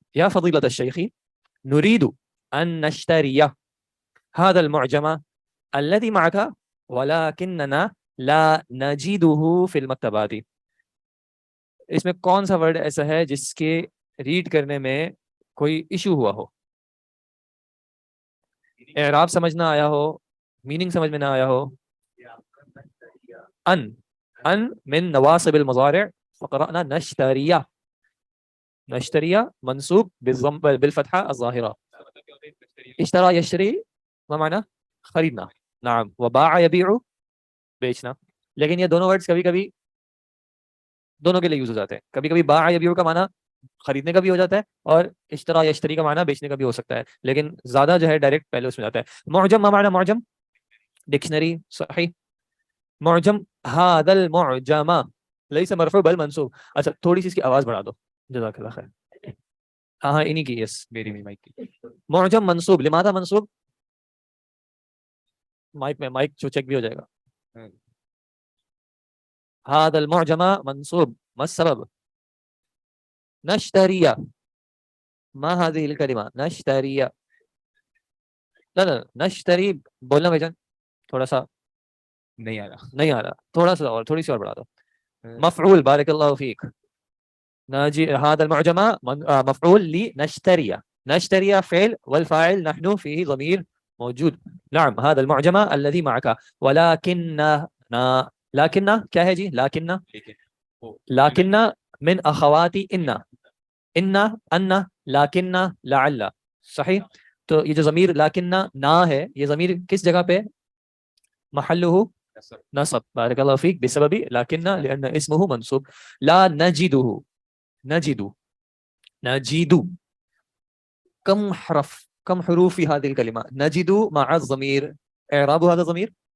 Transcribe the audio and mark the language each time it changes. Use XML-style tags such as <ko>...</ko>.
<ar>يا فضيلة الشيخ نريد أن نشتري هذا المعجم الذي معك ولكننا لا نجده في المكتبات.</ar> <ur>اس میں کون سا ورڈ ایسا ہے جس کے ریڈ کرنے میں کوئی ایشو ہوا ہو، اعراب سمجھ نہ آیا ہو، میننگ سمجھ میں نہ آیا ہو؟</ur> <ar>ان من نواصب المضارع فقرأنا نشتري. نشتري منصوب بالضم بالفتحة الظاهرة. اشترى يشتري ما معنى خریدنا. نعم. وباع يبيع بیچنا.</ar> <ur>لیکن یہ دونوں ورڈز کبھی کبھی دونوں کے لیے یوز ہو جاتے ہیں. کبھی کبھی باع یبیع کا معنی خریدنے کا بھی ہو جاتا ہے اور اشترا یشتری کا معنی بیچنے کا بھی ہو سکتا ہے, لیکن زیادہ جو ہے ڈائریکٹ پہلے اس میں جاتا ہے.</ur> <ar>معجم ما معنی معجم</ar> <ur>ڈکشنری صحیح.</ur> <ar>معجم هذا المعجم ليس مرفوع بل منصوب.</ar> <ur>اچھا تھوڑی سی اس کی آواز بڑھا دو جزاک اللہ خیر. ہاں انہی کی یس میری مائک کی.</ur> <ar>معجم منصوب لماذا منصوب</ar> <ur>مائک میں مائک جو چیک بھی ہو جائے گا.</ur> <ar>هذا المعجم منصوب ما السبب نشتري ما هذه الكلمة نشتري لا نشتري</ar> <ur>بولنا بھائی جان تھوڑا سا نہیں آ رہا نہیں آ رہا تھوڑا سا اور تھوڑی سی اور بڑھا دو.</ur> <ar>مفعول بارك الله فيك. ناجي هذا المعجم مفعول لنشتري. نشتري فعل والفاعل نحن فيه ضمير موجود. نعم هذا المعجم الذي معك. ولكننا لكن</ar> <ur>کیا ہے جی</ur> <ar>لكن من اخوات ان لكن لعل صحیح.</ar> <ur>تو یہ جو ضمیر لكن نا ہے یہ ضمیر کس جگہ پہ محلہ نصب بارک اللہ فیک</ur> <ar>بسبب لكن لأن اسمه منصوب. لا نجده نجد كم حرف كم حروف في هذه الكلمة نجد مع الضمير اعراب هذا الضمير</ar>